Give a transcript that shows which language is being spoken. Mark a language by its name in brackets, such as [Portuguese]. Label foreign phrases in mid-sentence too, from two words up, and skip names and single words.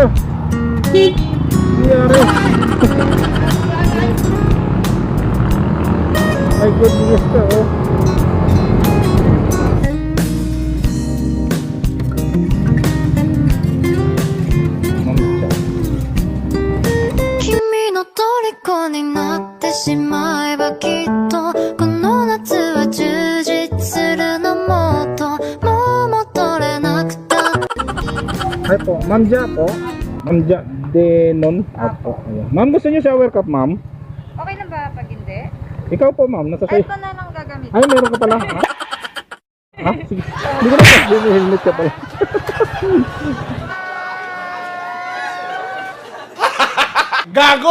[Filipino] Nangyari. Ay, good news ka, oh. Mamcha. [Japanese] 君の虜になってしまえばきっとこの夏は充実するのもっともう戻れなくた [Filipino] Ay po, Ma'am Ja po. Ma'am Ja Denon. Opo. Ayan. Ma'am, gusto niyo [English] shower cup, [Filipino] ma'am? Okay lang ba pag hindi? Ikaw po, ma'am. Nasa Ay, kayo. ito na lang gagamit. Ay, meron ka pala. Ha? Sige. Hindi ko na pa. May helmet ka pala. Gago!